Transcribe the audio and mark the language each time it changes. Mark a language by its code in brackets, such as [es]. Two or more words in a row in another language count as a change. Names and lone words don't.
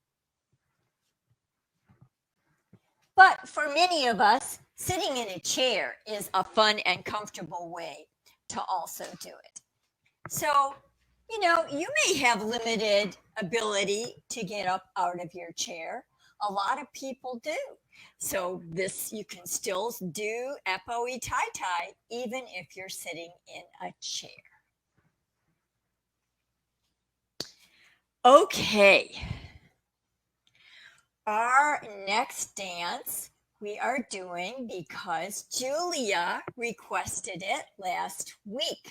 [en] But for many of us, sitting in a chair is a fun and comfortable way to also do it. So, you know, you may have limited ability to get up out of your chair. A lot of people do. So this you can still do epo-e-tai-tai even if you're sitting in a chair. Okay. Our next dance we are doing because Julia requested it last week.